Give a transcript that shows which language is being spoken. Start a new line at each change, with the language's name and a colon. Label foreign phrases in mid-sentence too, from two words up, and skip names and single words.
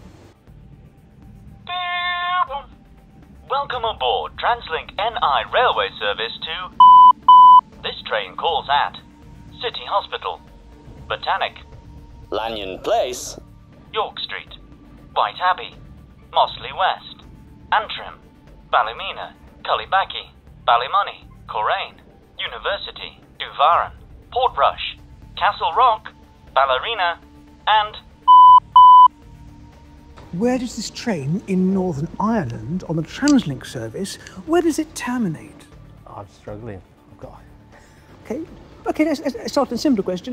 English: Welcome aboard TransLink NI railway service to... This train calls at City Hospital, Botanic, Lanyon Place, York Street, White Abbey, Mossley West, Antrim, Ballymena, Cullybackey, Ballymoney, Coleraine, University, Duvaran, Portrush, Castle Rock, Ballerina, and... Where does this train in Northern Ireland on the TransLink service, where does it terminate? I'm struggling. I've got Okay, let's start with a simpler question.